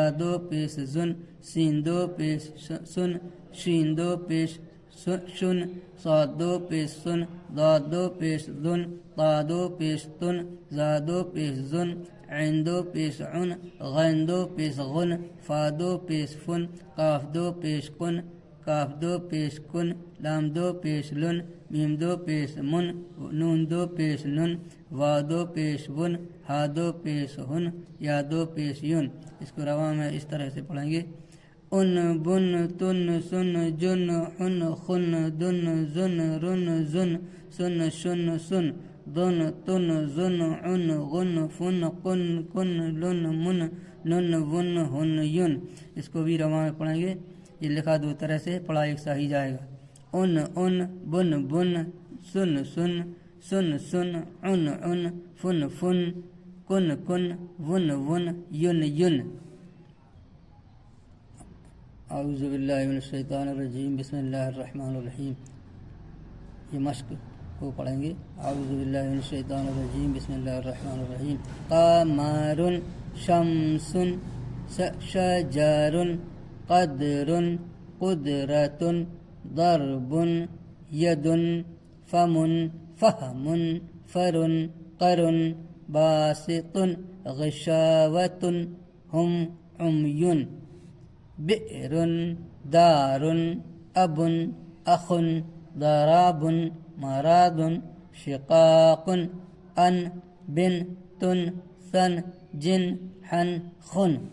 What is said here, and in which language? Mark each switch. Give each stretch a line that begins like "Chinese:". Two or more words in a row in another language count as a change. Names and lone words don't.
Urdu: دو پیش زن سین دو پیش سن شین دو پیش شن صاد دو پیش سن ضاد دو پیش ذن طا دو پیش تن زا دو پیش زن عین دو پیش عن غین دو پیش غن فا دو پیش فن قاف دو پیش کن کاف دو پیش کن لام دو پیش لن میم دو پیش من نون دو پیش نن وا دو پیش ون ہا دو پیش ہن یا دو پیش یون. اس کو رواں میں اس طرح سے پڑھیں گے.
Arabic: ان بن تن سن جن حن خن دن زن رن زن سن شن سن دن تن زن عن غن فن قن کن لن من نن ون ہن یون.
Urdu: اس کو بھی رواں میں پڑھیں گے. یہ لکھا دو طرح سے پڑھا ایک سا ہی جائے گا.
Arabic: ان بن بن سن سن سن سن عن عن فن فن کن کن ون ون یون یون. اعوذ باللہ من الشیطان الرجیم بسم اللہ الرحمن الرحیم.
Urdu: یہ مشق کو پڑھیں گے.
Arabic: اعوذ باللہ من الشیطان الرجیم بسم اللہ الرحمن الرحیم. قمر شمس شجر قدر قدرۃ ضرب ید فم فہم فر قرن باسط غشاوۃ ہم عمی بئر دار اب اخ ضراب مراد شقاق ان بن تن سن جن حن خن.